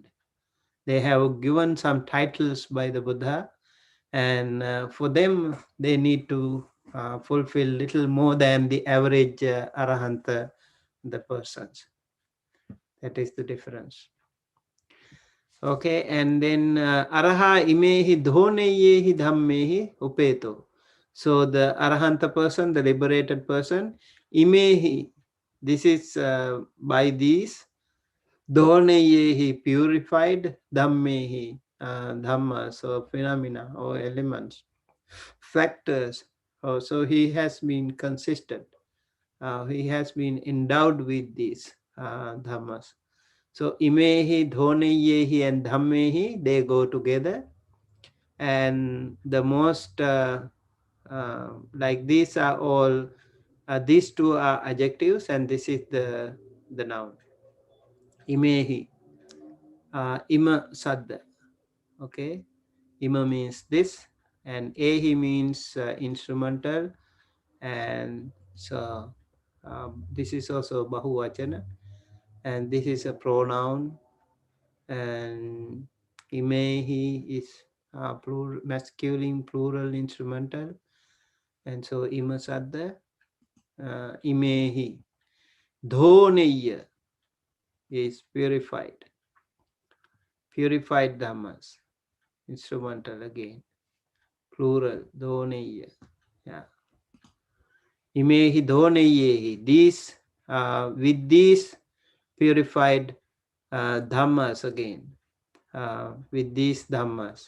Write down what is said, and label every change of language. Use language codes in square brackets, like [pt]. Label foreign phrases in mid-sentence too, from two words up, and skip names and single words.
[en] They have given some titles by the Buddha, and for them, they need to fulfill little more than the average Arahanta, the persons. That is the difference. Okay, and then [pi] Araha imehi dhoneyehi dhammehi upeto. [en] So the Arahanta person, the liberated person, imehi, this is by these, dhoneyehi, purified, dhammehi, dhamma, so phenomena or elements, factors. Oh, so he has been consistent. He has been endowed with these dhammas. So [pi] imehi, dhoneyehi, [en] and dhammehi, they go together. And the most like these are all these two are adjectives, and this is the noun. [pi] Imehi, ima sadda. [en] Okay, ima means this, and ehi means instrumental, and so this is also bahuvachana, and this is a pronoun, and imehi is plural, masculine plural instrumental, and so [pi] imasadda, imehi. [en] Dhoneya is purified dhammas, instrumental again, plural, dhoneya. Yeah. [pi] Imehi dhoneyehi, [en] these with these purified dhammas again, with these dhammas.